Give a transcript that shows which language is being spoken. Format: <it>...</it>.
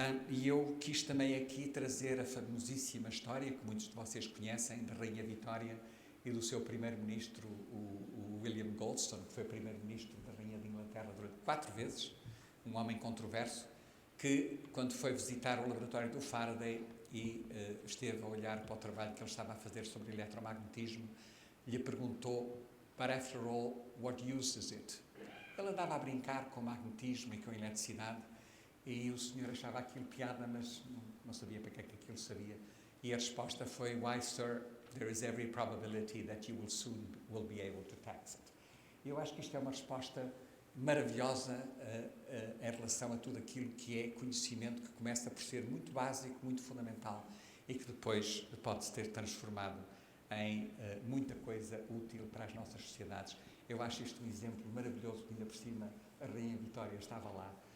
<pt>E eu quis também aqui trazer a famosíssima história, que muitos de vocês conhecem, da Rainha Vitória e do seu primeiro-ministro, o William Goldstone, que foi primeiro-ministro da Rainha de Inglaterra durante 4 vezes, um homem controverso, que, quando foi visitar o laboratório do Faraday e esteve a olhar para o trabalho que ele estava a fazer sobre eletromagnetismo, lhe perguntou,</pt> <en>"But after all, what use is it?"</en> <pt>Ele andava a brincar com o magnetismo e com a eletricidade, e o senhor achava aquilo piada, mas não sabia para que é que aquilo sabia. E a resposta foi,</pt> <en>"Why, sir, there is every probability that you will soon be able to tax it."</en> <pt>Eu acho que isto é uma resposta maravilhosa em relação a tudo aquilo que é conhecimento, que começa por ser muito básico, muito fundamental, e que depois pode-se ter transformado em muita coisa útil para as nossas sociedades. Eu acho isto um exemplo maravilhoso, que ainda por cima a Rainha Vitória estava lá</pt>